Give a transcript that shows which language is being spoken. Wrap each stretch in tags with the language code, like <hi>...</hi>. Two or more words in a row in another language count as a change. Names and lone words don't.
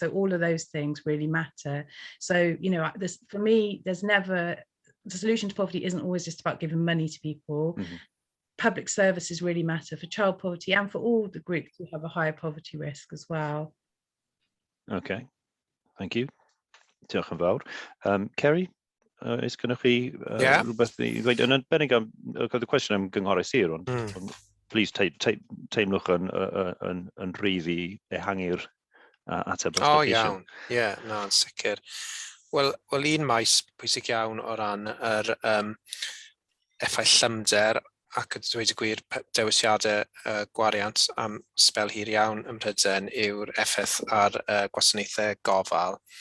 <en>So all of those things really matter. So, for me, the solution to poverty isn't always just about giving money to people. Mm-hmm. Public services really matter for child poverty and for all the groups who have a higher poverty risk as well. Okay, thank you.</en> <cy>Diolch yn fawr. Ceri, is gynnwch chi rhywbeth i ddweud? Yn arbennig am</cy> <en>the question</en> <cy>am gynghorydd sir, ond please teimlwch yn rhydd i ehangu'r ateb. Iawn. Yn sicr. Wel, un maes pwysig iawn o ran yr effaith lymder ac dweud y gwir dewisiadau gwariant am sbel hir iawn ym Mhrydain yw'r effaith ar gwasanaethau gofal.</cy>